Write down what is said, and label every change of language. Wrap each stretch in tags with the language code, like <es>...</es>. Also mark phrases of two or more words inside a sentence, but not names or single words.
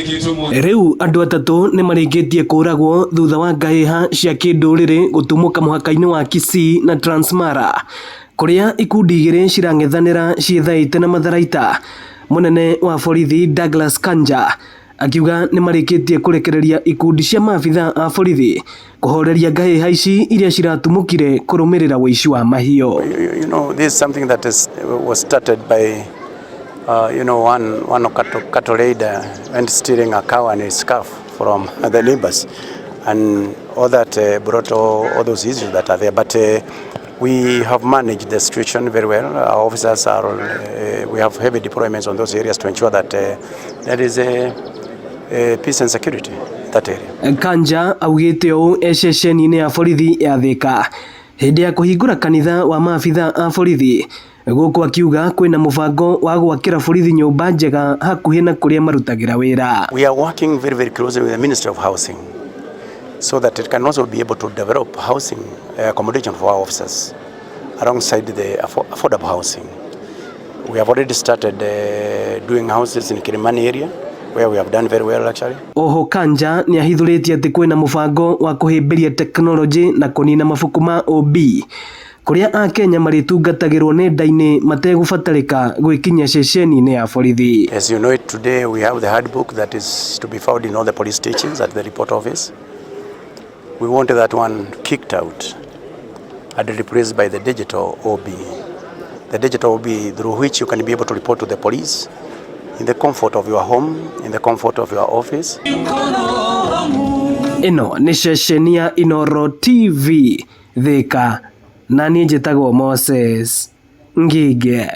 <ki>Riu andu atatu nĩmarĩkĩtie kũragwo thutha wa ngahĩha cia kĩndũrĩrĩ gũtumũka mũhaka-inĩ wa Kisii na Transmara, kũrĩa ikundi igĩrĩ cirang'ethanĩra ciĩthaĩte na matharaita. Mũnene wa borithi Douglas Kanja akiuga nĩmarĩkĩtie kũrekereria ikundi cia maabitha a borithi kũhoreria ngahĩha ici iria ciratumũkire kũrũmĩrĩra ũici wa mahiũ.</ki> <en>You know, this is something that was started by one cattle raider went stealing a cow and a calf from the neighbors, and all that brought all those issues that are there. But we have managed the situation very well. Our officers are, we have heavy deployments on those areas to ensure that there is a peace and security in that area.</en> <ki>Kanja augĩte ũũ ceceni-inĩ ya borithi ya Thika hĩndĩ ya kũhingũra kanitha wa maabitha a borithi, gũkũ akiuga kwĩna mũbango wa gwakĩra borithi nyũmba njega hakuhĩ na kũrĩa marutagĩra wĩra.</ki> <en>We are working very, very closely with the Ministry of Housing so that it can also be able to develop housing accommodation for our officers alongside the affordable housing. We have already started doing houses in Kilimani area where we have done very well actually.</en> <ki>Oho Kanja ni ahithũrĩtie atĩ kwĩna mũbango wa kũhĩmbĩria teknolojĩ na kũnina mabuku ma OB kũrĩa Akenya marĩtungatagĩrwo nenda-inĩ mategũbatarĩka gwĩkinyia ceceni-inĩ ya borithi.</ki> <en>As you know it, today we have the handbook that is to be found in all the police stations at the report office. We want that one kicked out and replaced by the digital OB. The digital OB through which you can be able to report to the police in the comfort of your home, in the comfort of your office.</en> <ki>Ino ni ceceni ya Inooro TV Thika, na niĩ njĩtagwo Moses Ngige.</ki>